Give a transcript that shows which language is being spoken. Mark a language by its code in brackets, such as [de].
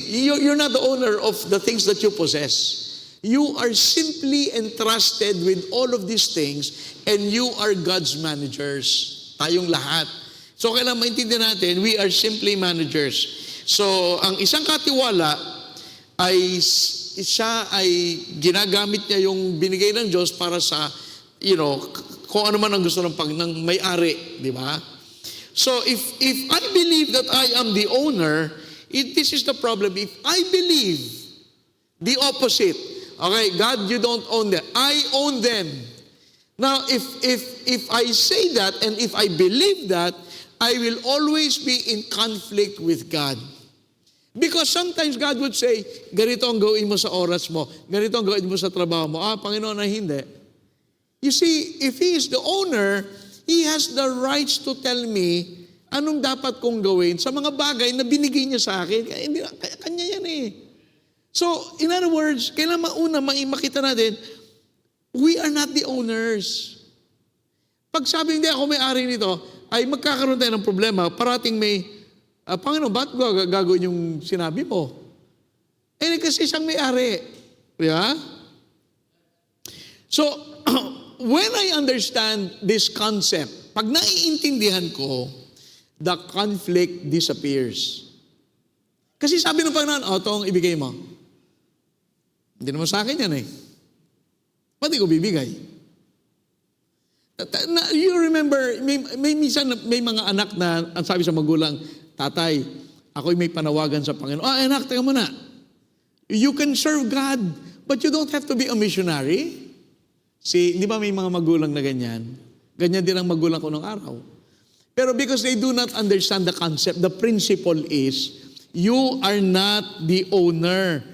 [en] You're not the owner of the things that you possess. You are simply entrusted with all of these things and you are God's managers. [tl] Tayong lahat. So kailangan maintindihan natin, [en] we are simply managers. [tl] So ang isang katiwala ay siya ay ginagamit niya yung binigay ng Diyos para sa, kung ano man ang gusto ng may-ari, di ba? [en] So if I believe that I am the owner, this is the problem. If I believe the opposite, okay, God, you don't own them. I own them. Now, if I say that and if I believe that, I will always be in conflict with God. Because sometimes God would say, [tl] ganito ang gawin mo sa oras mo. Ganito ang gawin mo sa trabaho mo. Panginoon, na hindi. [en] You see, if He is the owner, He has the rights to tell me [tl] anong dapat kong gawin sa mga bagay na binigay niya sa akin. Kanya yan eh. [en] So, in other words, [tl] kailangan mauna makita natin, [en] we are not the owners. [tl] Pag sabi hindi ako may-ari nito, ay magkakaroon tayo ng problema. Parating may, Panginoon, ba't gagawin yung sinabi mo? Kasi siyang may-ari. Yeah? [en] So, when I understand this concept, [tl] pag naiintindihan ko, [en] the conflict disappears. [tl] Kasi sabi ng Panginoon, itong ibigay mo. Hindi naman sa akin yan eh. Ba't ko bibigay? [en] You remember, [tl] minsan may mga anak na ang sabi sa magulang, tatay, ako'y may panawagan sa Panginoon. Anak, teka muna. [en] You can serve God, but you don't have to be a missionary. [tl] Di ba may mga magulang na ganyan? Ganyan din ang magulang ko nung araw. [en] Pero because they do not understand the concept, the principle is, you are not the owner.